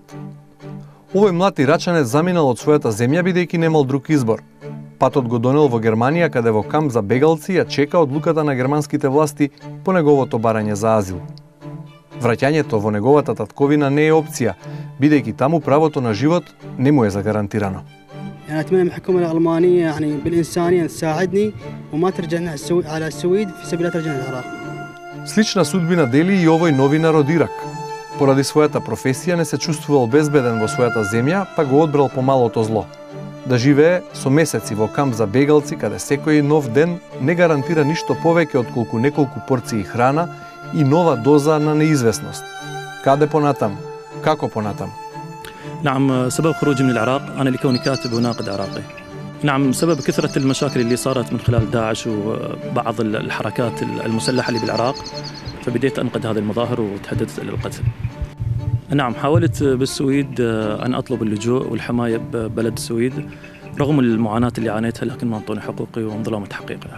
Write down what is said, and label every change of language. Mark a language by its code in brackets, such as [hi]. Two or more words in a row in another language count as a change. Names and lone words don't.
[mk] Овој млад ирачанец заминал од својата земја бидејќи немал друг избор. Патот го донел во Германија, каде во камп за бегалци ја чека одлуката на германските власти по неговото барање за азил. Враќањето во неговата татковина не е опција, бидејќи таму правото на живот не му е загарантирано. [ar] يعني أتمنى من الحكومة الألمانية يعني بالإنسانية تساعدني وما ترجعنا على السويد في سبيل لا ترجعنا العراق. [mk] Слична судбина дели и овој новинар од Ирак. Поради својата професија не се чувствувал безбеден во својата земја, па го одбрал помалото зло. Да живее со месеци во камп за бегалци, каде секој нов ден не гарантира ништо повеќе отколку неколку порции храна и нова доза на неизвестност. Каде понатам? Како понатам? [ar] نعم، سبب خروجي من العراق أنا لكوني كاتب وناقد عراقي. نعم، سبب كثرة المشاكل اللي صارت من خلال داعش وبعض الحركات المسلحة اللي بالعراق، فبديت أنقد هذه المظاهر وتحدثت إلى القتل. نعم، حاولت بالسويد أن أطلب اللجوء والحماية ببلد السويد رغم المعاناة اللي عانيتها، لكن ما أعطوني حقوقي وانظلموا تحقيقها.